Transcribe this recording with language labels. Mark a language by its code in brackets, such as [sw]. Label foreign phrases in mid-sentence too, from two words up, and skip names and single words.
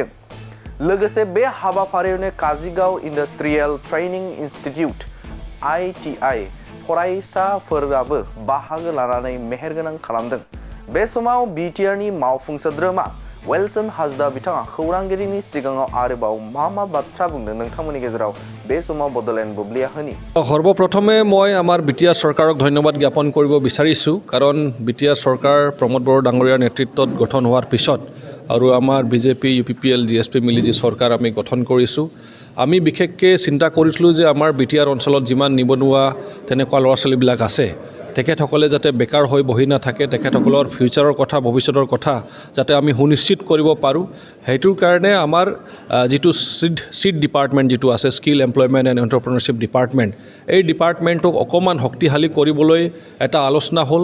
[brx] लोगोसे बे हाबाफारियावनो काजिगाव [en] industrial training institute [brx] ITI फरायसाफोराबो बाहागो लानानै मेहेरगोनां खालामदों। बे समाव बिटिआरनि मावफुं सोद्रोमा वेलसन हासदा बिथाङा खौरांगिरिनि सिगाङाव आरोबाव मा बाथ्रा बुंदों नोंथांमोननि गेजेराव बे समाव बडलेण्ड बुब्लिया होनि। [as] সৰ্বপ্ৰথমে মই আমাৰ বিটিআৰ চৰকাৰক ধন্যবাদ জ্ঞাপন কৰিব বিচাৰিছোঁ কাৰণ বিটিআৰ চৰকাৰ প্ৰমোদ বড়ো ডাঙৰীয়াৰ নেতৃত্বত গঠন হোৱাৰ পিছত আৰু আমাৰ BJP UPPL GSP মিলি যি চৰকাৰ আমি গঠন কৰিছোঁ আমি বিশেষকৈ চিন্তা কৰিছিলোঁ যে আমাৰ বিটিআৰ অঞ্চলত যিমান নিবনুৱা তেনেকুৱা ল'ৰা ছোৱালীবিলাক আছে তেখেতসকলে যাতে বেকাৰ হৈ বহি নাথাকে তেখেতসকলৰ ফিউচাৰৰ কথা ভৱিষ্যতৰ কথা যাতে আমি সুনিশ্চিত কৰিব পাৰোঁ সেইটোৰ কাৰণে আমাৰ যিটো [en] seed department [as] যিটো আছে [en] skill employment and entrepreneurship department [as] এই ডিপাৰ্টমেণ্টক অকণমান শক্তিশালী কৰিবলৈ এটা আলোচনা হ'ল।